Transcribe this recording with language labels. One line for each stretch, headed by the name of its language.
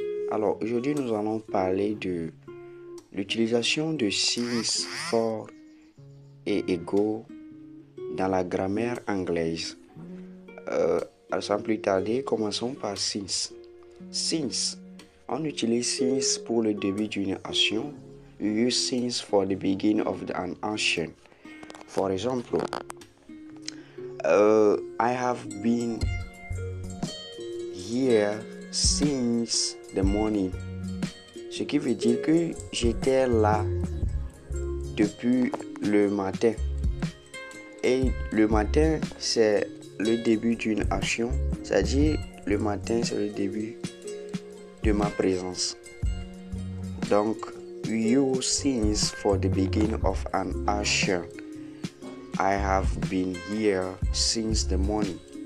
French: Alors aujourd'hui nous allons parler de l'utilisation de since, for et ego dans la grammaire anglaise. Sans plus tarder, commençons par since. Since, on utilise since pour le début d'une action.
English: We use since for the beginning of an action. For example, I have been here since the morning.
French: Ce qui veut dire que j'étais là depuis le matin. Et le matin, c'est le début d'une action. C'est-à-dire, le matin, c'est le début de ma présence.
English: Donc, we use since for the beginning of an action. I have been here since the morning.